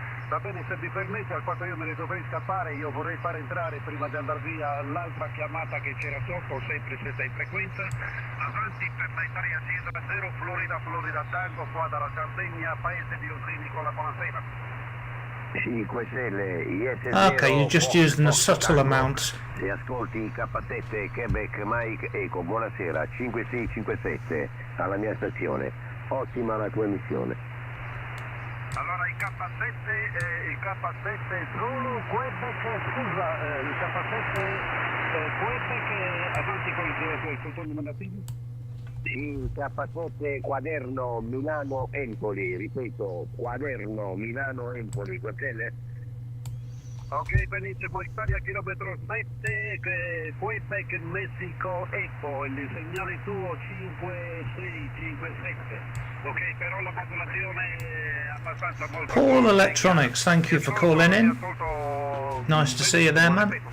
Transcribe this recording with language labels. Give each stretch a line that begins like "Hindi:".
Italian: Va bene, se mi permette, al quanto io me ne dovrei scappare, io vorrei far entrare prima di andare via l'altra chiamata che c'era sotto, sempre stessa in frequenza, avanti per la Italia Sierra 0, Florida Tango, qua dalla Sardegna, paese di Osini, con la buonasera. 5 Stelle,
English: Okay, you're just using a subtle amount.
Italian: Se ascolti K7 Quebec Mike Eco, buonasera, 5657 alla mia stazione, ottima la tua emissione. Allora il K7 Zulu Quebec, scusa, il K7 Quebec, avanti con il tuo nominativo? Il K7 Quaderno Milano Empoli, ripeto, Quaderno Milano Empoli, quelle? Ok, benissimo, Italia chilometro 7, Quebec Messico Eco, il segnale tuo 5657. Ok, però la modulazione è abbastanza molto...
English: Paul Electronics, thank you for calling in. Nice to see you there, man.